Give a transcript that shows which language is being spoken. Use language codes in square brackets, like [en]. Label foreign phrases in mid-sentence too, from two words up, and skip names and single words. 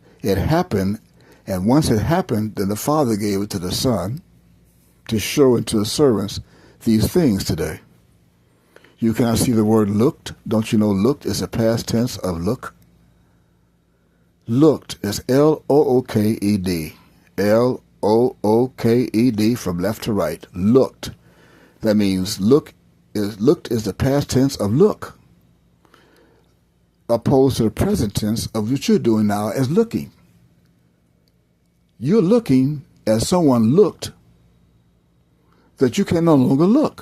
[en] It happened, and once it happened, then the Father gave it to the Son to show it to the servants these things today. You cannot see the word "looked." Don't you know looked is a past tense of look? Looked is L-O-O-K-E-D. L-O-O-K-E-D from left to right. Looked. That means looked is the past tense of look, opposed to the present tense of what you're doing now as looking. You're looking as someone looked that you can no longer look.